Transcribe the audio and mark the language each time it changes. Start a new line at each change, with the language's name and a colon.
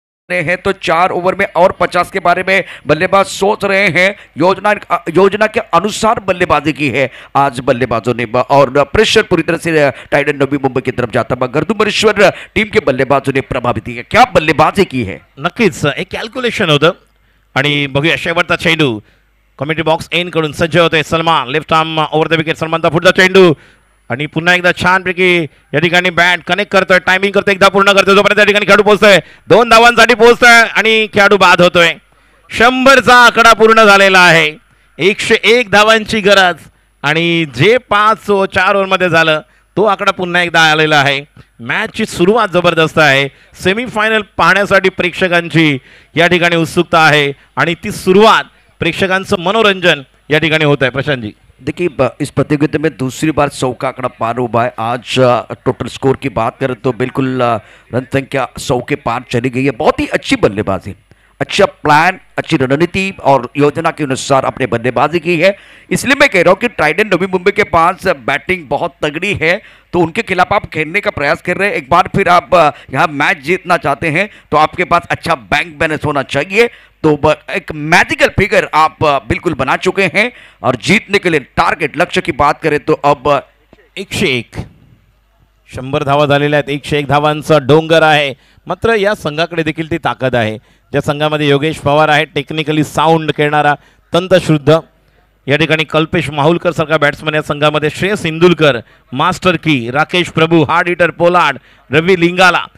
Hindi: रहे हैं तो 4 ओवर में और 50 के बारे में बल्लेबाज सोच रहे हैं। योजना के अनुसार बल्लेबाजी की है आज बल्लेबाजों ने और प्रेशर पूरी तरह से टाइटन नवी मुंबई की तरफ जाता हुआ गर्दुमरेश्वर टीम के बल्लेबाजों ने प्रभावित किया। क्या बल्लेबाजी की है,
Marathi: नक्कीच एक कॅल्क्युलेशन होतं आणि बघूया शेवटचा चेंडू कॉमेंट्री बॉक्स एन कडून सज्ज होतोय. Salman left arm over the wicket, सलमानचा पुढचा चेंडू आणि पुन्हा एकदा छानपैकी या ठिकाणी बॅट कनेक्ट करतोय, टायमिंग करतोय, एकदा पूर्ण करतोय, जोपर्यंत या ठिकाणी खेळाडू पोहोचतोय, 2 धावांसाठी पोहोचतोय आणि खेळाडू बाद होतोय. 100चा आकडा पूर्ण झालेला आहे. 101 धावांची गरज आणि जे 4 ओव्हरमध्ये झालं तो आकडा पुन्हा एकदा आलेला आहे. मॅचची सुरुवात जबरदस्त आहे. सेमीफायनल पाहण्यासाठी प्रेक्षकांची या ठिकाणी उत्सुकता आहे आणि ती सुरुवात प्रेक्षकांचं मनोरंजन या ठिकाणी होत आहे.
Hindi: प्रशांतजी, देखिए इस प्रतियोगिता में दूसरी बार 100 का आंकड़ा पार हुआ है। आज टोटल स्कोर की बात करें तो बिल्कुल रन संख्या 100 के पार चली गई है। बहुत ही अच्छी बल्लेबाजी, अच्छा प्लान, अच्छी रणनीति और योजना के अनुसार अपने बल्लेबाजी की है। इसलिए मैं कह रहा हूं कि ट्राइडेंट नवी मुंबई के पास बैटिंग बहुत तगड़ी है, तो उनके खिलाफ आप खेलने का प्रयास कर रहे हैं। एक बार फिर आप यहाँ मैच जीतना चाहते हैं तो आपके पास अच्छा बैंक बैलेंस होना चाहिए। तो एक मैजिकल फिगर आप बिल्कुल बना चुके हैं और जीतने के लिए टारगेट लक्ष्य की बात करें तो अब
Marathi: 101 100 धावा झालेल्या आहेत. 101 धावांचा डोंगर आहे. मात्र या संघाकडे देखील ती ताकद आहे. ज्या संघामध्ये योगेश पवार आहे, टेक्निकली साऊंड खेळणारा, तंतशुद्ध. या ठिकाणी कल्पेश माहुलकर सारखा बॅट्समन या संघामध्ये, श्रेयस इंदुलकर, मास्टर की, राकेश प्रभू, हार्ड हिटर पोलार्ड, रवी लिंगाला.